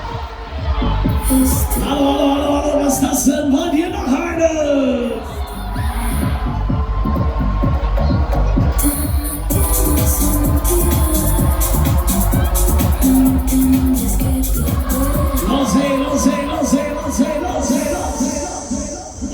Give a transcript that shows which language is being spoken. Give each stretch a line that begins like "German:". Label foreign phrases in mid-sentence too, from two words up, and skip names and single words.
German: Hallo, hallo, hallo, hallo, was ist das denn? Wollt ihr noch eine? Los, hey, los, hey, los, hey, los, hey, los, hey, los, hey.